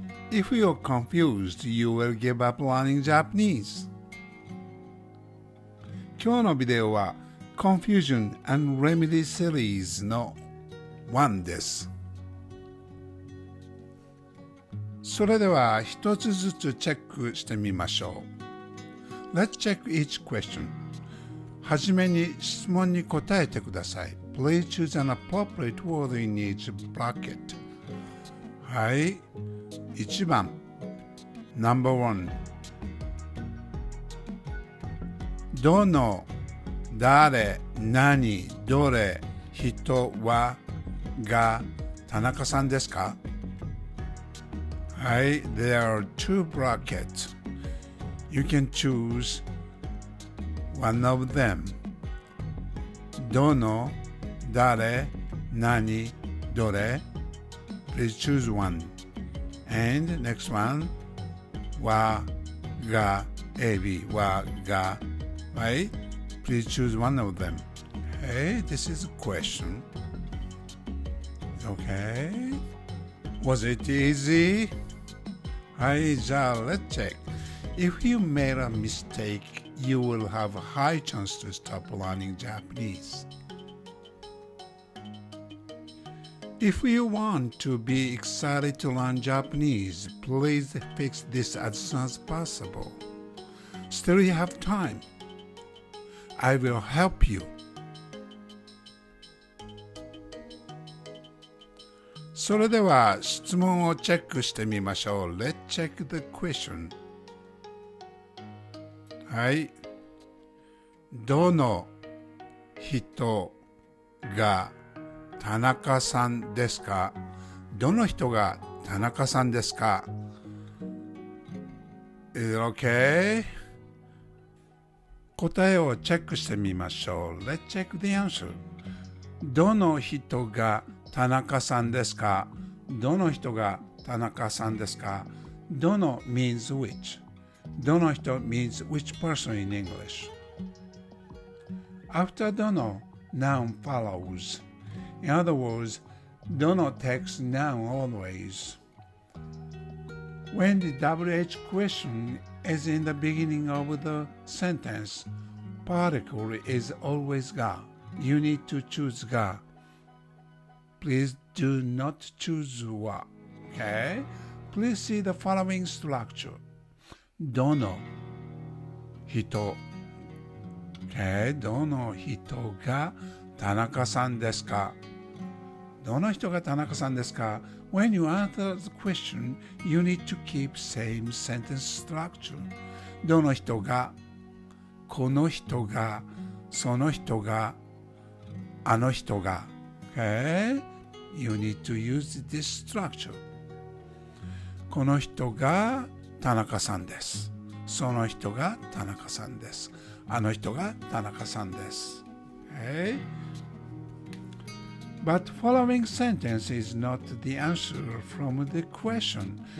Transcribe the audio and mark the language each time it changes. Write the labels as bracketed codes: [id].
[en] If you're confused, you will give up learning Japanese. [ja] 今日のビデオは Confusion and Remedy Series No. 1です。それでは一つずつチェックしてみましょう。 [en] Let's check each question. [ja] はじめに質問に答えてください。 [en] Please choose an appropriate word in each bracket. [ja] はい。 1番 No.1 どの、誰、何、どれ、人は、が、田中さんですか？ [en] はい、there are two brackets. You can choose one of them. [ja] どの、誰、何、どれ [en] Please choose one. And next one, は、が、AB, は、が、right? Please choose one of them. Okay, this is a question. Okay. Was it easy? [ja] はい、じゃあ [en] let's check. If you made a mistake, you will have a high chance to stop learning Japanese. If you want to be excited to learn Japanese, please fix this as soon as possible. Still you have time. I will help you. [ja] それでは質問をチェックしてみましょう。 [en] Let's check the question. [ja] はい。どの人が田中さんですか？どの人が田中さんですか？ [en] Is it okay? [ja] 答えをチェックしてみましょう。 [en] Let's check the answer. [ja] どの人が田中さんですか？どの人が田中さんですか？ [en] どの means which. どの人 means which person in English. After どの noun follows. In other words, どの takes noun always. When the WH question is in the beginning of the sentence, particle is always が. You need to choose が.Please do not choose は.Okay? Please see the following structure. [ja] どの人 Okay? どの人が田中さんですか？どの人が田中さんですか？ [en] When you answer the question, you need to keep same sentence structure. [ja] どの人が、この人が、その人が、あの人が。 [en] Okay? You need to use this structure. [ja] この人が田中さんです。その人が田中さんです。あの人が田中さんです。 [en] Okay? But following sentence is not the answer from the question.